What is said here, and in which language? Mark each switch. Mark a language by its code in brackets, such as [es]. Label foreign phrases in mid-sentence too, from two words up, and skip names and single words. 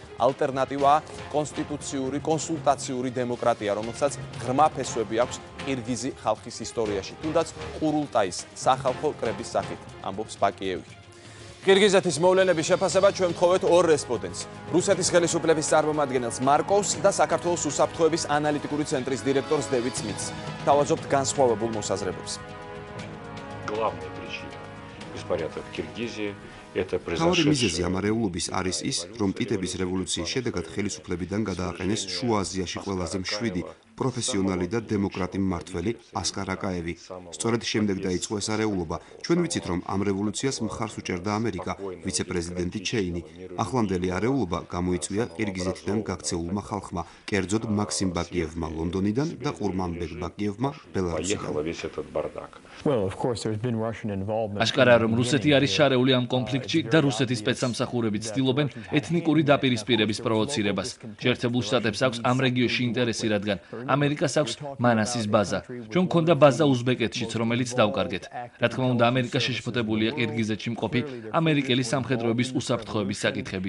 [ka] ალტერნატივაა კონსტიტუციური კონსულტაციური დემოკრატია, რომელსაც ღრმა ფესვები აქვს ყირგიზი ხალხის ისტორიაში, თუნდაც ყურულტაის სახალხო კრების სახით, ამბობს ბაკიევი. ყირგიზეთის მოვლენების შეფასება ჩვენ ვთხოვეთ ორ რესპონდენტს. რუსეთის ხელისუფლების წარმომადგენელს მარკოვს და საქართველოს უსაფრთხოების ანალიტიკური ცენტრის დირექტორს დევიდ სმითს. Თავაზობთ განსხვავებულ მოსაზრებებს. [ru] Главная причина беспорядков в Киргизии это [ka] თავარი მიზეზი [ru] произошедшее [ka] ამ არეულობის არის ის, რომ ტიტების რევოლუციის შედეგად ხელისუფლებიდან გადააყენეს შუა აზიაში ყველაზე მშვიდი პროფესიონალი და დემოკრატი მმართველი ასკარ აკაევი. სწორედ შემდეგ დაიწყო ეს არეულობა. ჩვენ ვიცით, რომ ამ რევოლუციას მხარს უჭერდა ამერიკა, ვიცე-პრეზიდენტი ჩეინი. ახლანდელი არეულობა გამოიწვია ყირგიზეთიდან გაქცეულმა ხალხმა, კერძოდ მაქსიმ ბაკიევმა ლონდონიდან და ყურმანბეგ ბაკიევმა ბელარუსიდან. [ru] поехал весь этот бардак. [ka] აშკარაა, რომ რუსეთი არის შარეული ამ კონფლიქტში და რუსეთის სპეცსამსახურები ცდილობენ ეთნიკური დაპირისპირების პროვოცირებას. შეერთებულ შტატებს აქვს ამ რეგიონში ინტერესი, რადგან ამერიკას აქვს მანასის ბაზა. ჩვენ გვქონდა ბაზა უზბეკეთშიც, რომელიც დავკარგეთ. რა თქმა უნდა, ამერიკა შეშფოთებულია ყირგიზეთში მყოფი ამერიკელი სამხედროების უსაფრთხოების საკითხებით.